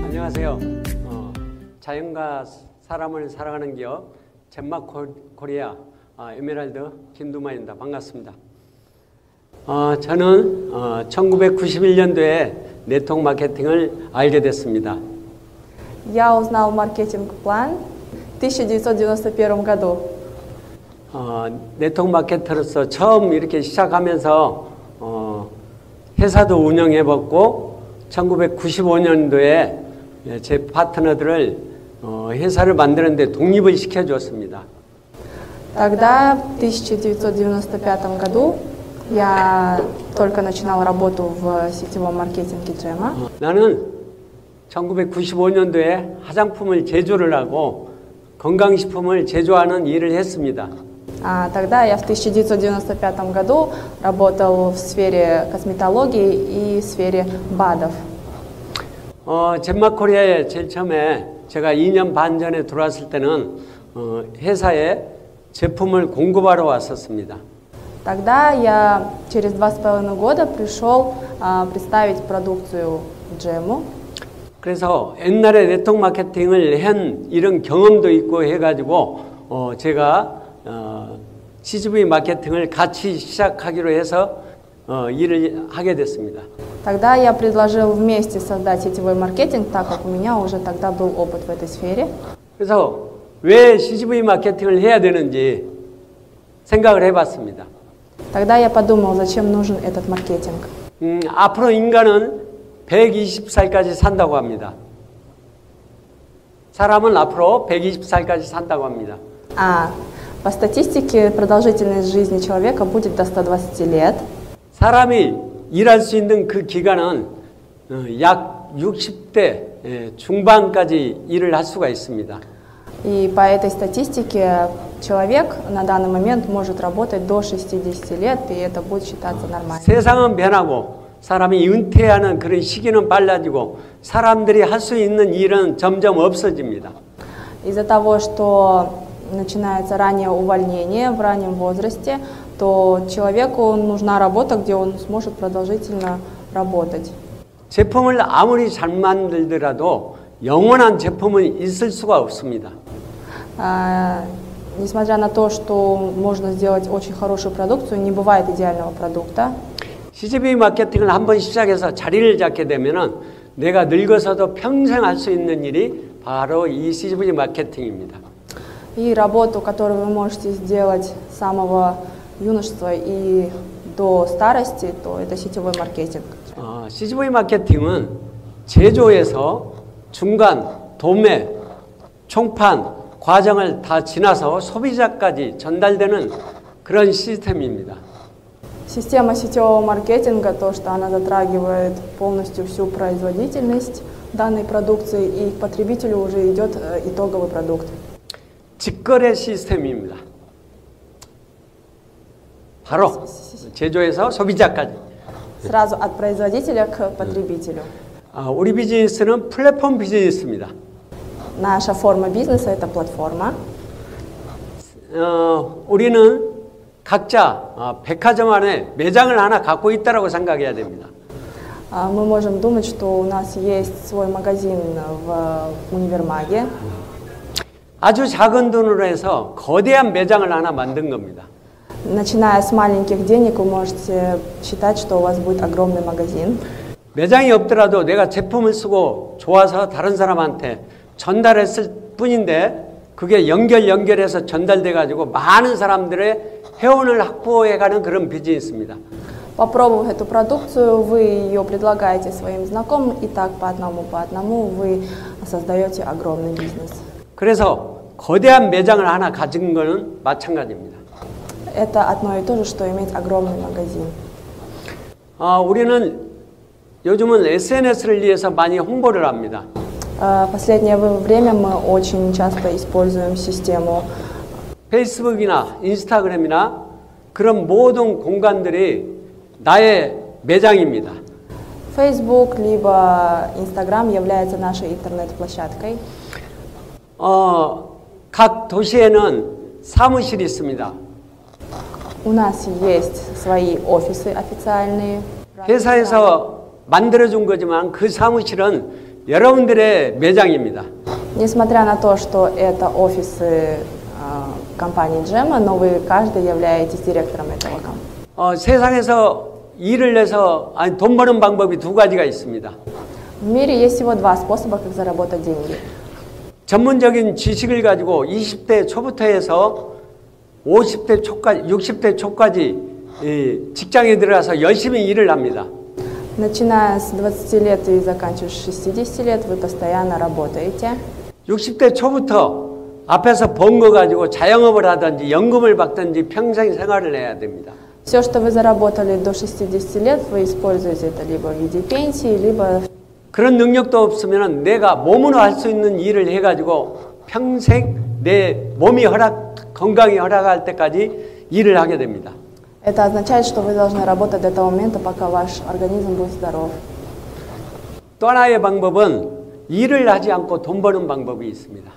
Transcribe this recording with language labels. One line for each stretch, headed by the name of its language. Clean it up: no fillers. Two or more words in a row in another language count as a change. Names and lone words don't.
Korean: 안녕하세요. 자연과 사람을 사랑하는 기업 젠막 코리아 에메랄드 김두만입니다. 반갑습니다. 저는 1991년도에 네트워크 마케팅을 알게 됐습니다.
Russian: Я узнал маркетинг-план в 1991 году.
Korean: 네트워크 마케터로서 처음 이렇게 시작하면서 회사도 운영해봤고 1995년도에 제 파트너들을 회사를 만드는데 독립을 시켜주었습니다.
Russian: Тогда, в 1995 году, я только начинал работу в сетевом маркетинге Джема.
Korean: 나는 1995년도에 화장품을 제조를 하고 건강식품을 제조하는 일을 했습니다.
Russian: Тогда я в 1995 году работал в сфере косметологии и в сфере БАДов.
Korean: 젠막 코리아에 제일 처음에 제가 2년 반 전에 들어왔을 때는 회사에 제품을 공급하러 왔었습니다.
Russian: Тогда я через 2,5 года пришел представить продукцию Джему.
Korean: 그래서 옛날에 네트워크 마케팅을 한 이런 경험도 있고 해가지고 제가 CGV 마케팅을 같이 시작하기로 해서 일을 하게 됐습니다.
Russian: Тогда я предложил вместе создать сетевой маркетинг, так как у меня уже тогда был опыт в этой сфере.
Korean: 그래서 왜 CGV 마케팅을 해야 되는지 생각을 해봤습니다.
Russian: Тогда я подумал, зачем нужен этот маркетинг.
Korean: 앞으로 인간은 120살까지 산다고 합니다. 사람은 앞으로 120살까지 산다고 합니다.
Russian: По статистике продолжительность жизни человека будет до 120 лет.
Korean: 사람이 일할 수 있는 그 기간은 약 60대 중반까지 일을 할 수가 있습니다.
Russian: И по этой статистике человек на данный момент может работать до 60 лет, и это будет считаться нормально.
Korean: 세상은 변하고 사람이 은퇴하는 그런 시기는 빨라지고 사람들이 할 수 있는 일은 점점 없어집니다.
Russian: Из-за того, что начинается раннее увольнение в раннем возрасте, то человеку нужна работа, где он сможет продолжительно работать.
Korean: 제품을 아무리 잘 만들더라도 영원한 제품은 있을 수가 없습니다.
Russian: Несмотря на то, что можно сделать очень хорошую продукцию, не бывает идеального продукта.
Korean: CGV 마케팅을 한번 시작해서 자리를 잡게 되면은 내가 늙어서도 평생 할 수 있는 일이 바로 이 CGV 마케팅입니다.
Russian: И работу, которую вы можете сделать с самого юношества и до старости, то это сетевой маркетинг.
Korean: CGV 마케팅은 제조에서 중간, 도매, 총판 과정을 다 지나서 소비자까지 전달되는 그런 시스템입니다.
Russian: Система сетевого маркетинга, то, что она затрагивает полностью всю производительность данной продукции, и к потребителю уже идет итоговый продукт.
Korean: 직거래 시스템입니다. 바로 제조에서 소비자까지.
Russian: Сразу от производителя к потребителю.
Korean: 우리 비즈니스는 플랫폼 비즈니스입니다.
Russian: Наша форма бизнеса – это платформа.
Korean: 우리는 각자 백화점 안에 매장을 하나 갖고 있다고 생각해야 됩니다.
Russian: Мы можем думать, что у нас есть свой магазин в универмаге.
Korean: 아주 작은 돈으로 해서 거대한 매장을 하나 만든 겁니다.
Russian: Начиная с маленьких денег, вы можете считать, что у вас будет огромный магазин.
Korean: 매장이 없더라도 내가 제품을 쓰고 좋아서 다른 사람한테 전달했을 뿐인데 그게 연결해서 전달돼 가지고 많은 사람들의 회원을 확보해가는 그런 비즈니스입니다.
Russian: Попробовав эту продукцию, вы ее предлагаете своим знакомым, и так по одному вы создаете огромный бизнес.
Korean: 그래서 거대한 매장을 하나 가진 거는 마찬가지입니다.
Russian: Это одно и то же, что иметь огромный магазин.
Korean: 우리는 요즘은 SNS를 위해서 많이 홍보를 합니다.
Russian: В последнее время мы очень часто используем систему
Korean: 페이스북이나 인스타그램이나 그런 모든 공간들이 나의 매장입니다.
Russian: Facebook либо Instagram является нашей интернет-площадкой.
Korean: 각 도시에는 사무실이 있습니다.
Russian: У нас есть свои офисы официальные.
Korean: 회사에서 만들어준 거지만 그 사무실은 여러분들의 매장입니다.
Russian: Несмотря на то, что это офисы компании Джема, но вы каждый являетесь директором этого компании.
Korean: 세상에서 일을 내서 돈 버는 방법이 두 가지가 있습니다.
Russian: В мире есть всего два способа, как заработать деньги.
Korean: 전문적인 지식을 가지고 20대 초부터 해서 50대 초까지, 60대 초까지 직장에 들어가서 열심히 일을 합니다.
Russian: Начиная с 20 лет и заканчивая 60 лет, вы постоянно работаете.
Korean: 60대 초부터 앞에서 번 거 가지고 자영업을 하든지 연금을 받든지 평생 생활을 해야 됩니다.
Russian: Все, что вы заработали до 60 лет, вы используете это либо в виде пенсии, либо...
Korean: 그런 능력도 없으면 내가 몸으로 할 수 있는 일을 해가지고 평생 내 몸이 건강이 허락할 때까지 일을 하게 됩니다.
Russian: Это означает, что вы должны работать до того момента, пока ваш организм будет здоров.
Korean: 또 하나의 방법은 일을 하지 않고 돈 버는 방법이 있습니다.